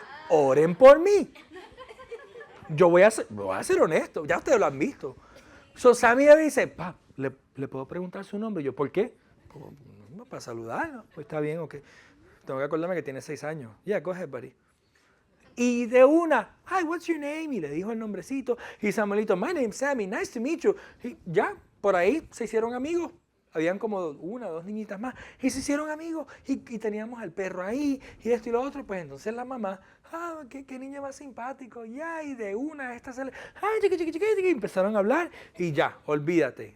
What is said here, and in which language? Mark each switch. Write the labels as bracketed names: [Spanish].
[Spanish] Oren por mí. Yo voy a ser honesto, ya ustedes lo han visto. So Sammy me dice, ¿le puedo preguntar su nombre? Yo, ¿por qué? Para saludarlo. Pues está bien, ok. Tengo que acordarme que tiene 6 años. [English] Yeah, go ahead, buddy. [Spanish] Y de una, [English] hi, what's your name? [Spanish] Y le dijo el nombrecito. Y Samuelito, [English] my name's Sammy, nice to meet you. [Spanish] Y ya, por ahí se hicieron amigos. Habían como una o dos niñitas más. Y se hicieron amigos. Y teníamos al perro ahí. Y esto y lo otro. Pues entonces la mamá, qué niño más simpático. Ya, y de una, esta sale. Ay, chiqui. Empezaron a hablar. Y ya, olvídate.